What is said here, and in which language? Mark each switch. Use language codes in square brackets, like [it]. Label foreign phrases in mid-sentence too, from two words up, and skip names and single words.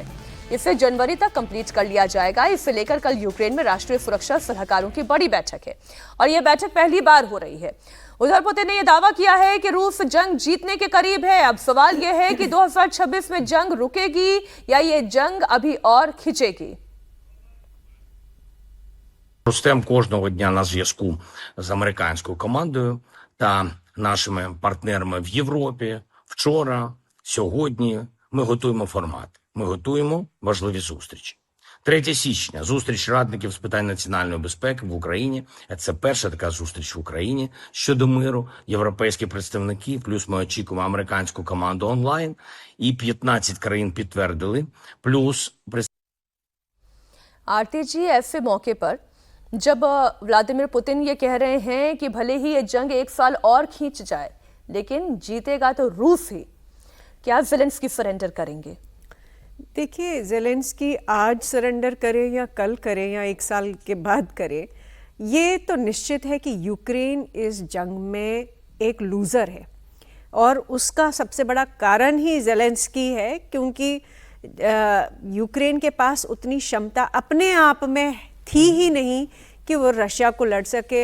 [hi] इसे जनवरी तक कंप्लीट कर लिया जाएगा। इसे लेकर कल यूक्रेन में राष्ट्रीय सुरक्षा सलाहकारों की बड़ी बैठक है और यह बैठक पहली बार हो रही है। उधर पुतिन ने यह दावा किया है कि रूस जंग जीतने के करीब है। अब सवाल यह है कि 2026 में जंग रुकेगी या ये जंग अभी और खिंचेगी। [uk] Ростем кожного дня на зв'язку з американською командою та нашими партнерами в Європі. Вчора, сьогодні ми готуємо формат. Ми готуємо важливі зустрічі. 3 січня – зустріч радників з питань національної безпеки в Україні. Це перша така зустріч в Україні щодо миру. Європейські представники, плюс ми очікуємо американську команду онлайн. І 15 країн підтвердили, плюс... [hi] आरती जी, ऐसे मौके पर जब व्लादिमीर पुतिन ये कह रहे हैं कि भले ही ये जंग 1 साल और खींच जाए लेकिन जीतेगा तो रूस ही, क्या ज़ेलेंस्की सरेंडर करेंगे? देखिए, ज़ेलेंस्की आज सरेंडर करे या कल करे या 1 साल के बाद करे, ये तो निश्चित है कि यूक्रेन इस जंग में एक लूज़र है और उसका सबसे बड़ा कारण ही ज़ेलेंस्की है, क्योंकि यूक्रेन के पास उतनी क्षमता अपने आप में थी ही नहीं कि वो रशिया को लड़ सके।